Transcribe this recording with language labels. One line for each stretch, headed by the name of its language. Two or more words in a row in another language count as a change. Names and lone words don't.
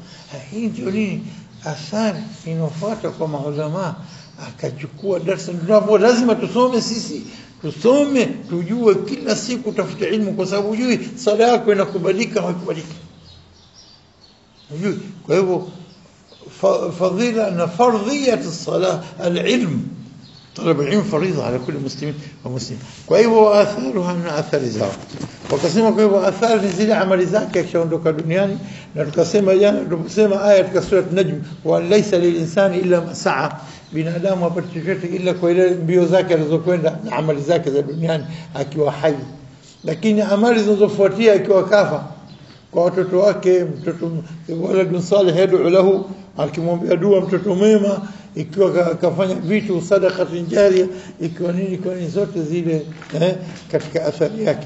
Swahili: Hii ndio nini athari inofuata kwa maulama. akachukua darasa. Ndio lazima tusome sisi, tusome tujue kila siku, tafute ilmu, kwa sababu hujui sala yako inakubalika au haikubaliki. Hujui. Kwa hivyo fadhila na
Arabic: فرضية الصلاة العلم, طلب العلم فريضة على كل مسلم ومسلم.
Swahili: kwa hivyo atharuha na athari zao wakasema. kwa hivyo athari zile amali zake akishaondoka duniani. Na tukasema jana, tukasema aya katika sura an-Najm,
Arabic: وليس للإنسان إلا ما سعى,
Swahili: binadamu hapati chochote ila kwa ile mbio zake alizokwenda na amali zake za duniani akiwa hai. Lakini amali zinazofuatia akiwa kafa, kwa watoto wake, mtoto
Arabic: ولد صالح يدعو له,
Swahili: akimwombea dua mtoto mwema, ikiwa akafanya vitu
Arabic: صدقة جارية,
Swahili: ikiwa nini, kwa nini, zote zile katika athari yake.